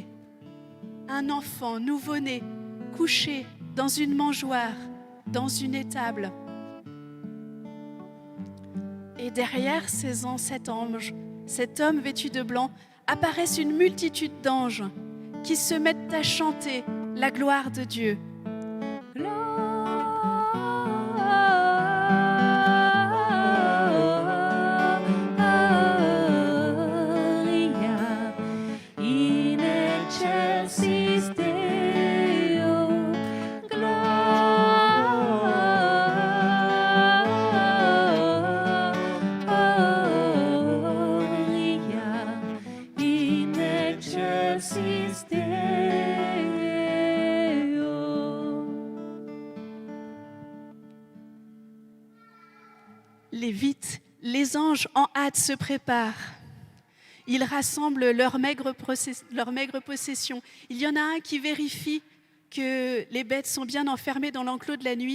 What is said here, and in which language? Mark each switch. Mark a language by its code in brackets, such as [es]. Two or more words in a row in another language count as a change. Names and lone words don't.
[fr] Un enfant nouveau-né, couché dans une mangeoire, dans une étable. Et derrière cet ange, cet homme vêtu de blanc, apparaissent une multitude d'anges qui se mettent à chanter la gloire de Dieu. [la] Gloria in excelsis Deo, Gloria in excelsis Deo. [fr] Vite, les anges en hâte se préparent. Ils rassemblent leur maigre possession. Il y en a un qui vérifie que les bêtes sont bien enfermées dans l'enclos de la nuit.